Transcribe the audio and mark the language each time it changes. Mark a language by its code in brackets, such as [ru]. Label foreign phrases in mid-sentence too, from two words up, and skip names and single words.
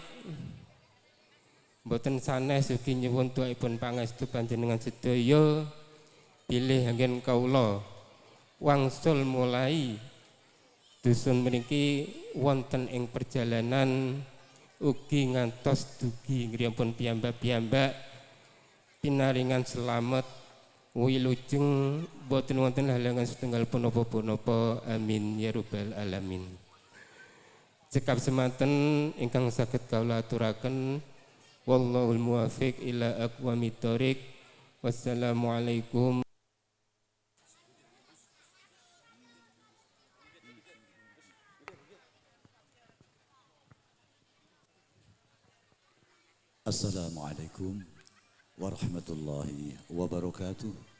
[jv] Mboten sanes ugi nyuwun tuhaipun pangestu panjenengan sedaya bilih anggen kawula wangsul mulai dusun mriki wonten ing perjalanan ugi ngantos dugi ngriyampun piyambak-piyambak pinaringan selamat wilujeng boten wonten halangan setunggal punapa-punapa, [ar] آمين يا رب العالمين. [jv] Cekap semanten ingkang saged kawula aturaken, [ar] والله الموفق إلى أقوم الطريق. والسلام عليكم. السلام عليكم ورحمة الله وبركاته.